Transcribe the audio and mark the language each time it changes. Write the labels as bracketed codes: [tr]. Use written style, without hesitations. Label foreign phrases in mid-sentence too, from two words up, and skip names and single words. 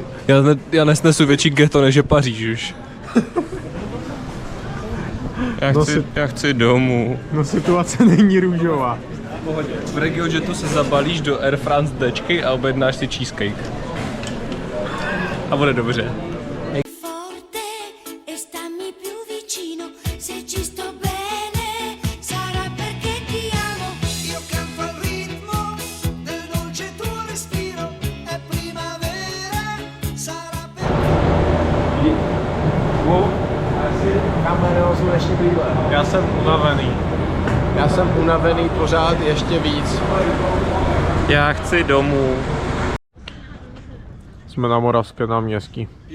[cs] Já nesnesu větší ghetto než je Paříž už. Já chci domů. No situace není růžová. V RegioJetu se zabalíš do Air France Dčky a objednáš si cheesecake. A bude dobře. [it] Forte e stammi più vicino, se ci sto bene sarà perché ti amo. Io canto al ritmo del dolce tuo respiro, è primavera, sarà [cs] Já jsem unavený. Já jsem unavený pořád ještě víc. Já chci domů. Jsme na Moravské náměstí.